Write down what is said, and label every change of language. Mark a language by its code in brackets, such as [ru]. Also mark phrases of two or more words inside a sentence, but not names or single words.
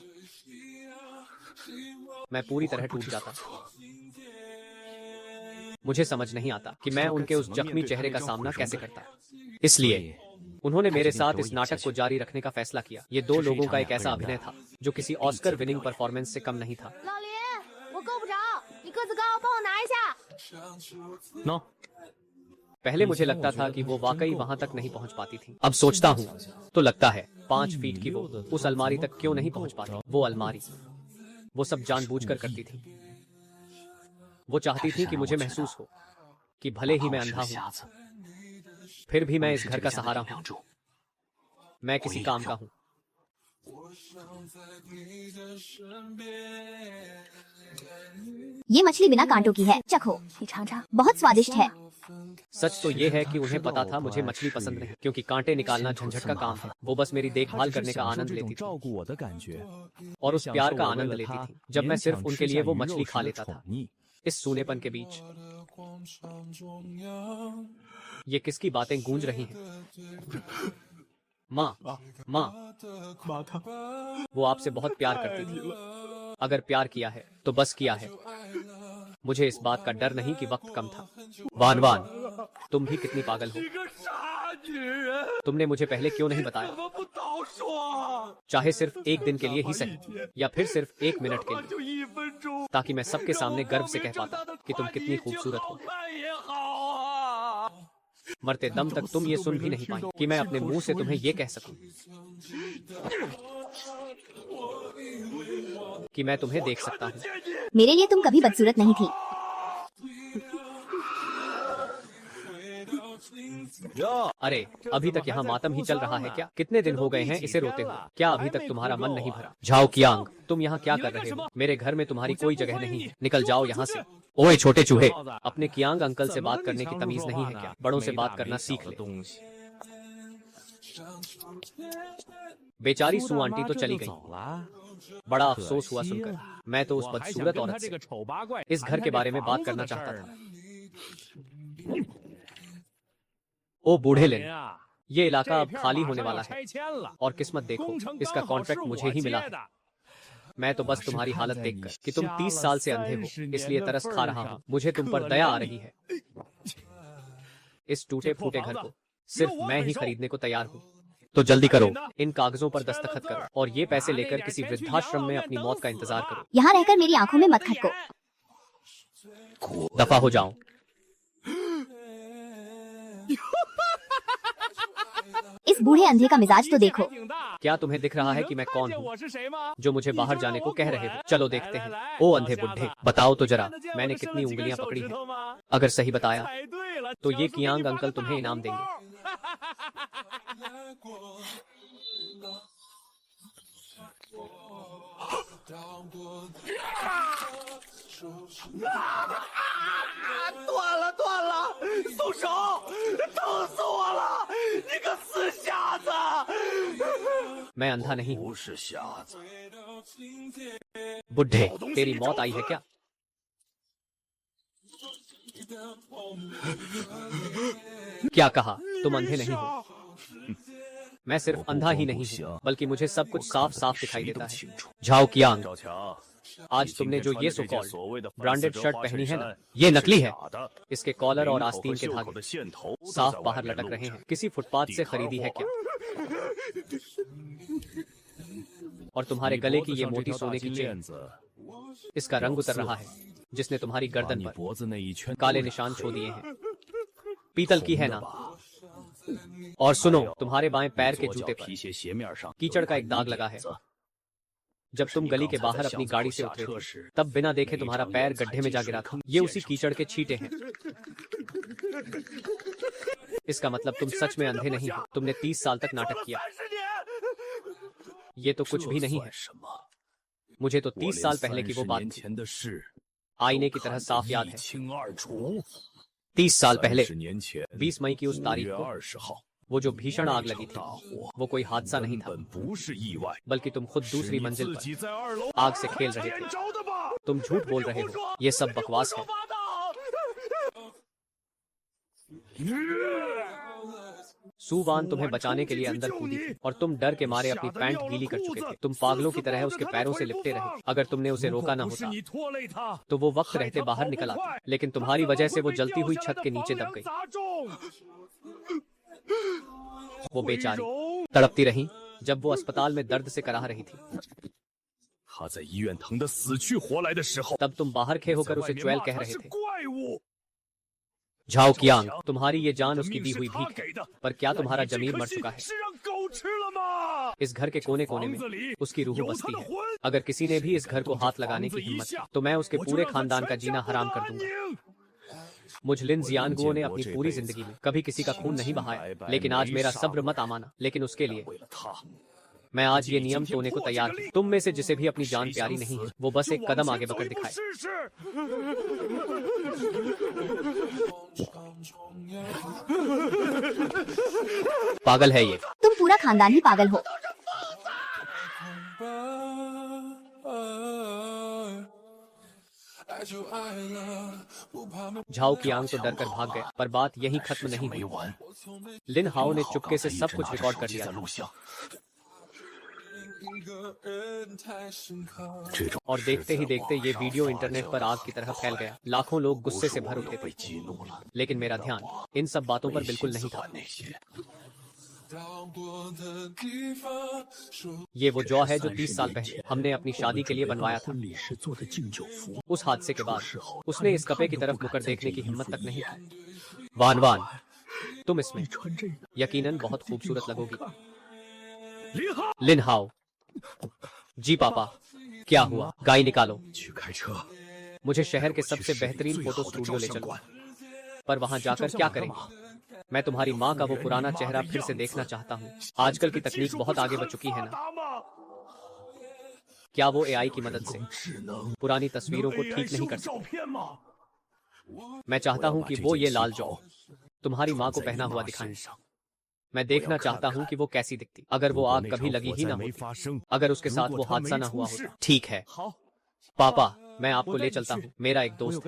[hi] मैं पूरी तरह टूट जाता। मुझे समझ नहीं आता कि मैं उनके उस जख्मी चेहरे का सामना कैसे करता। इसलिए उन्होंने मेरे साथ इस नाटक को जारी रखने का फैसला किया। ये दो लोगों का एक ऐसा अभिनय था जो किसी ऑस्कर [en] winning performance [hi] से कम नहीं था। [zh] 老林，我够不着，你个子高，帮我拿一下。 [hi] नो पहले मुझे लगता था कि वो वाकई वहां तक नहीं पहुंच पाती थी। अब सोचता हूँ तो लगता है 5 फीट की वो उस अलमारी तक क्यों नहीं पहुंच पाती। वो अलमारी वो सब जानबूझकर करती थी। वो चाहती थी कि मुझे महसूस हो कि भले ही मैं अंधा हूं, फिर भी मैं इस घर का सहारा हूं। मैं किसी काम का हूं। ये मछली बिना कांटों की है, चखो। [zh] 你尝尝。 [hi] बहुत स्वादिष्ट है। सच तो ये है कि उन्हें पता था मुझे मछली पसंद नहीं, क्योंकि कांटे निकालना झंझट का काम है। वो बस मेरी देखभाल करने का आनंद लेती थी [zh] 照顾我的感觉， [hi] और उस प्यार का आनंद लेती थी जब मैं सिर्फ उनके लिए वो मछली खा लेता था। [zh] 你 [hi] इस सूनेपन के बीच ये किसकी बातें गूंज रही हैं? माँ, माँ, वो आपसे बहुत प्यार करती थी। अगर प्यार किया है तो बस किया है। मुझे इस बात का डर नहीं कि वक्त कम था। वान वान, तुम भी कितनी पागल हो। [zh] 你个傻女人， [hi] तुमने मुझे पहले क्यों नहीं बताया? [zh] 怎么不早说？ [hi] चाहे सिर्फ एक दिन के लिए ही सही, या फिर सिर्फ 1 मिनट के लिए, [zh] 就1分钟， [hi] ताकि मैं सबके सामने गर्व से कह पाता कि तुम कितनी खूबसूरत हो। [zh] 看也好啊。 [hi] मरते दम तक तुम ये सुन भी नहीं पाई कि मैं अपने मुंह से तुम्हें ये कह सकूं कि मैं तुम्हें देख सकता हूं। मेरे लिए तुम कभी बदसूरत नहीं थी। अरे, अभी तक यहाँ मातम ही चल रहा है क्या? कितने दिन हो गए हैं इसे रोते हुए? क्या अभी तक तुम्हारा मन नहीं भरा? झाओ कियांग, तुम यहाँ क्या कर रहे हो? मेरे घर में तुम्हारी कोई जगह नहीं है। निकल जाओ यहाँ से। ओए छोटे चूहे, अपने कियांग अंकल से बात करने की तमीज नहीं है क्या? बड़ों से बात करना सीख ले। [zh] 东西 [hi] बेचारी सू आंटी तो चली गई। [zh] 走了。 [hi] बड़ा अफसोस हुआ सुनकर। मैं तो उस [zh] 我还想 [hi] बदसूरत [zh] 跟他 [hi] औरत [zh] 这 [hi] से [zh] 个丑八怪 [hi] इस घर के बारे में बात करना चाहता था। ओ बूढ़े लेन, [zh] 啊， [hi] ये इलाका [zh] 这 [hi] अब [zh] 片 [hi] खाली [zh] 马 [hi] होने [zh] 上要 [hi] वाला है [zh] 拆迁了， [hi] और किस्मत देखो [zh] 工程 [hi] इसका [zh] 刚好是 [hi] कॉन्ट्रैक्ट मुझे [zh] 我 [hi] ही मिला [zh] 接 [hi] है। [zh] 的。 [hi] मैं तो बस तुम्हारी हालत देखकर कि तुम 30 साल से अंधे हो इसलिए तरस खा रहा हूँ। मुझे तुम पर दया आ रही है। इस टूटे फूटे घर को सिर्फ मैं ही खरीदने को तैयार हूँ। तो जल्दी करो, इन कागजों पर दस्तखत करो और ये पैसे लेकर किसी वृद्धाश्रम में अपनी मौत का इंतजार करो। यहाँ रहकर मेरी आंखों में मत खटको। दफा हो जाओ। इस बूढ़े अंधे का मिजाज तो देखो। [zh] 挺大， [hi] क्या तुम्हें दिख रहा है कि मैं [zh] 看 [hi] कौन [zh] 见 [hi] हूँ [zh] 我是谁吗？ [hi] जो मुझे बाहर जाने को कह रहे हो? चलो देखते हैं। ओ अंधे बुढ़े, बताओ तो जरा मैंने कितनी उंगलियां पकड़ी हैं। अगर सही बताया [zh] 猜对了， [hi] तो ये [zh] 小 [hi] कियांग [zh] 鼠给你 [hi] अंकल [zh] 发个 [hi] तुम्हें [zh] 大 [hi] इनाम [zh] 红 [hi] देंगे। [zh] 断了断了，松手！疼死我了！你个死瞎子！ [hi] मैं अंधा नहीं हूँ। [zh] 不是瞎子， [hi] बुढ़े, तेरी मौत आई है क्या? क्या कहा? तुम अंधे नहीं हो। मैं सिर्फ अंधा ही नहीं हूँ बल्कि मुझे सब कुछ साफ साफ दिखाई देता है। झाओ कियांग, [zh] 小强， [hi] आज तुमने जो ये सो [zh] 这件 [hi] कॉल्ड [zh] 所谓的 [hi] ब्रांडेड [zh] 粉色 [hi] शर्ट [zh] 花 [hi] पहनी [zh] 衬 [hi] है ना, [zh] 衫 [hi] ये नकली है। [zh] 假的， [hi] इसके कॉलर और [zh] 领口 [hi] आस्तीन [zh] 和 [hi] के [zh] 袖口 [hi] धागे [zh] 的线头都 [hi] साफ [zh] 在外 [hi] बाहर [zh] 面 [hi] लटक [zh] 露 [hi] रहे [zh] 着 [hi] हैं। किसी फुटपाथ से [zh] 底盘 [hi] खरीदी है [zh] 货 [hi] क्या? और तुम्हारे [zh] 你 [hi] गले [zh] 脖 [hi] की [zh] 子 [hi] ये [zh] 上这 [hi] मोटी [zh] 条大 [hi] सोने की [zh] 金 [hi] चेन, [zh] 链子， [hi] इसका रंग उतर रहा है जिसने तुम्हारी [zh] 把 [hi] गर्दन [zh] 你 [hi] पर [zh] 脖子那一圈 [hi] काले [zh] 勾 [hi] निशान [zh] 染 [hi] छोड़ दिए हैं। पीतल की है ना? और सुनो, तुम्हारे बाएं पैर के [zh] 左脚 [hi] जूते [zh] 皮 [hi] पर [zh] 鞋鞋面上 [hi] कीचड़ का [zh] 有 [hi] एक दाग लगा है। [zh] 印子 [hi] जब तुम गली के बाहर अपनी गाड़ी से उतरे थे, तब बिना देखे तुम्हारा पैर गड्ढे में जा गिरा था। ये उसी कीचड़ के छींटे हैं। इसका मतलब तुम सच में अंधे नहीं हो। तुमने 30 साल तक नाटक किया। [zh] 30年， [hi] ये तो कुछ भी [zh] 这 [hi] नहीं [zh] 算 [hi] है। [zh] 什么？ [hi] मुझे तो [zh] 我 [hi] 30 [zh] 连 [hi] साल पहले की वो [zh] 30 [hi] बात [zh] 年 [hi] थी, [zh] 前的事 [hi] आईने [zh] 都 [hi] की तरह [zh] 看得 [hi] साफ याद [zh] 一 [hi] है। [zh] 清二楚。 [hi] 30 साल पहले [zh] 30年前 [hi] 20 मई की उस [zh] 5 [hi] तारीख [zh] 月 [hi] को [zh] 20号， [hi] वो जो भीषण आग लगी थी वो कोई हादसा नहीं था, [zh] 根本不是意外， [hi] बल्कि तुम खुद [zh] 是 [hi] दूसरी [zh] 你 [hi] मंजिल [zh] 自己 [hi] पर [zh] 在2楼 [hi] आग से खेल रहे [zh] 点 [hi] थे। [zh] 着的吧？ [hi] तुम झूठ बोल रहे हो, ये सब बकवास है। [zh] 发的。 [hi] सुवान तुम्हें बचाने के लिए अंदर कूदी थी और तुम डर के मारे अपनी पैंट गीली कर चुके थे। तुम पागलों की तरह उसके पैरों से लिपटे रहे। अगर तुमने उसे रोका न [zh] 不是 [hi] होता [zh] 你拖累他， [hi] तो वो वक्त रहते बाहर निकल आता, लेकिन तुम्हारी वजह से वो जलती हुई छत के नीचे दब गई। [zh] 砸中， [hi] वो बेचारी तड़पती रही जब वो अस्पताल में दर्द से कराह रही थी। [zh] 他在医院疼得死去活来的时候， [hi] तब तुम बाहर खे [zh] 在 [hi] होकर [zh] 外 [hi] उसे [zh] 面 [hi] च्वेल [zh] 骂 [hi] कह [zh] 他 [hi] रहे [zh] 是 [hi] थे। [zh] 怪物。 [hi] झाओ कियांग, तुम्हारी ये जान [zh] 这 [hi] उसकी [zh] 命 [hi] दी [zh] 是 [hi] हुई [zh] 他 [hi] भीख [zh] 给 [hi] है, [zh] 的， [hi] पर क्या [zh] 但 [hi] तुम्हारा [zh] 你这 [hi] जमीर [zh] 颗 [hi] मर [zh] 心 [hi] चुका है? [zh] 是让狗吃了吗？ [hi] इस घर के कोने कोने [zh] 房 [hi] में [zh] 子里 [hi] उसकी रूह [zh] 有 [hi] बसती [zh] 他的 [hi] है। [zh] 魂， [hi] अगर किसी ने भी इस घर को हाथ लगाने की [zh] 房子一 [hi] हिम्मत [zh] 下 [hi] की, तो मैं उसके [zh] 我就 [hi] पूरे [zh] 让他 [hi] खानदान का [zh] 全 [hi] जीना [zh] 家不 [hi] हराम [zh] 得 [hi] कर [zh] 安 [hi] दूंगा। [zh] 宁。 [hi] मुझ लिन जियानगुओ ने [zh] 我 [hi] अपनी [zh] 见过 [hi] पूरी [zh] 这辈子 [hi] जिंदगी में कभी किसी का खून नहीं बहाया, [zh] 白白 [hi] लेकिन आज [zh] 没 [hi] मेरा [zh] 杀 [hi] सब्र [zh] 过 [hi] मत आमाना। लेकिन उसके लिए [zh] 为了他， [hi] मैं आज ये नियम तोड़ने को तैयार हूँ। तुम में से जिसे भी अपनी जान प्यारी नहीं है, वो बस [zh] 就 [hi] एक [zh] 往 [hi] कदम [zh] 前 [hi] आगे [zh] 走 [hi] बढ़कर [zh] 一步 [hi] दिखाए। [zh] 试试。 [hi] पागल है ये। तुम पूरा खानदान ही पागल हो। झाओ कियांग तो डर कर भाग गया, पर बात यहीं खत्म नहीं [zh] 没 [hi] हुई। [zh] 完， [hi] लिन हाओ ने [zh] 好 [hi] चुपके [zh] 刚 [hi] से [zh] 才一 [hi] सब [zh] 直 [hi] कुछ [zh] 拿着 [hi] रिकॉर्ड [zh] 手 [hi] कर [zh] 机 [hi] लिया [zh] 在 [hi] था [zh] 录像。这种 [hi] और देखते ही [zh] 事在 [hi] देखते [zh] 网 [hi] ये [zh] 上 [hi] वीडियो [zh] 发 [hi] इंटरनेट [zh] 酵 [hi] पर [zh] 得 [hi] आग की तरह फैल गया। लाखों लोग [zh] 无 [hi] गुस्से [zh] 数 [hi] से भर [zh] 网 [hi] उठे [zh] 友被 [hi] थे, [zh] 激怒了， [hi] लेकिन मेरा ध्यान इन सब बातों पर [zh] 为 [hi] बिल्कुल [zh] 心 [hi] नहीं [zh] 思 [hi] था। [zh] 管那些。 [hi] ये वो जौ है जो 30 साल पहले हमने अपनी शादी के लिए बनवाया था। [zh] 婚礼时做的敬酒服， [hi] उस हादसे के बाद [zh] 事后 [hi] उसने इस कपे की तरफ मुकर देखने की हिम्मत तक नहीं की। वान वान, तुम इसमें [zh] 穿这个。 [hi] यकीनन बहुत खूबसूरत लगोगी। [zh] 林浩， [hi] लिन हाओ, जी पापा, क्या हुआ? गाय निकालो। [zh] 去开车， [hi] मुझे शहर के [zh] 去 [hi] सबसे [zh] 市里 [hi] बेहतरीन [zh] 最 [hi] फोटो [zh] 好的 [hi] स्टूडियो [zh] 照 [hi] ले [zh] 相 [hi] चलो। [zh] 馆。 [hi] पर वहां [zh] 去 [hi] जाकर [zh] 照 [hi] क्या [zh] 相干 [hi] करेंगे? [zh] 嘛？ [hi] मैं तुम्हारी माँ का वो पुराना चेहरा फिर से देखना चाहता हूँ। आजकल की तकनीक बहुत आगे बढ़ चुकी है ना। क्या वो एआई की मदद से [zh] 智能 [hi] पुरानी तस्वीरों को [zh] AI [hi] ठीक नहीं [zh] 修 [hi] कर [zh] 个 [hi] सकते? [zh] 照片吗？ [hi] मैं चाहता हूँ कि वो ये लाल जौ [zh] 我 [hi] तुम्हारी माँ [zh] 穿 [hi] को [zh] 在 [hi] पहना [zh] 你 [hi] हुआ [zh] 妈 [hi] दिखाएं। [zh] 身上。 [hi] मैं देखना चाहता हूँ कि वो कैसी दिखती अगर वो [zh] 如果 [hi] आग [zh] 那 [hi] कभी [zh] 场 [hi] लगी [zh] 火 [hi] ही [zh] 灾 [hi] ना [zh] 没 [hi] होती, [zh] 发生， [hi] अगर उसके [zh] 如 [hi] साथ [zh] 果 [hi] वो [zh] 他 [hi] हादसा [zh] 没 [hi] ना हुआ [zh] 出 [hi] होता। [zh] 事， [hi] ठीक है [zh] 好， [hi] पापा, मैं आपको [zh] 我带 [hi] ले [zh] 你 [hi] चलता [zh] 去 [hi] हूँ। मेरा एक [zh] 我有